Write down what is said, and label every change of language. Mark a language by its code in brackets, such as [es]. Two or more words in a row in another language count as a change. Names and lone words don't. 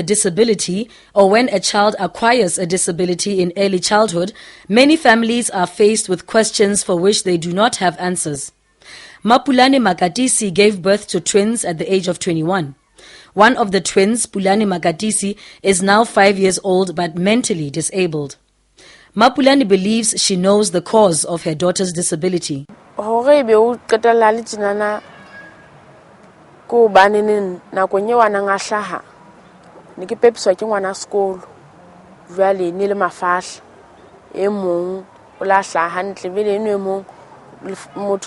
[en] disability, or when a child acquires a disability in early childhood, many families are faced with questions for which they do not have answers. Mapulane Makatisi gave birth to twins at the age of 21. One of the twins, Pulane Makatisi, is now 5 years old but mentally disabled. Mapulane believes she knows the cause of her daughter's disability. [st] Ko banene nako nye wana nga hlaha ne ke pepiswa ke ngwana sekolo jwale ne le mafahla e mong o la hlaha hantle bele eno e mong motho